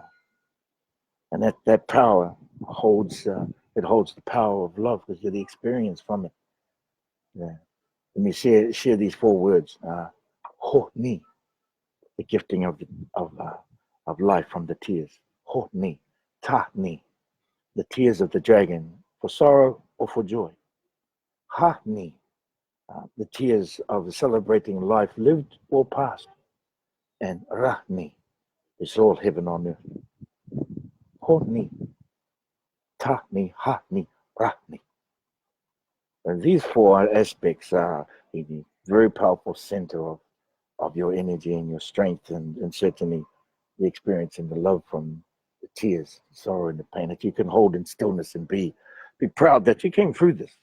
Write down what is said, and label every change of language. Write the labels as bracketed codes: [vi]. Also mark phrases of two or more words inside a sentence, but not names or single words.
[en] And that power holds the power of love, because you're the experience from it. Yeah. Let me share these 4 words: ho ni, the gifting of life from the tears. Ho ni, ta ni, the tears of the dragon, for sorrow or for joy. Ha ni, the tears of celebrating life lived or past. And Ra ni, it's all heaven on earth. Ho ni, ta ni, ha ni, Ra ni. And these 4 aspects are the very powerful center of your energy and your strength, and certainly the experience and the love from the tears, the sorrow, and the pain that you can hold in stillness and be proud that you came through this.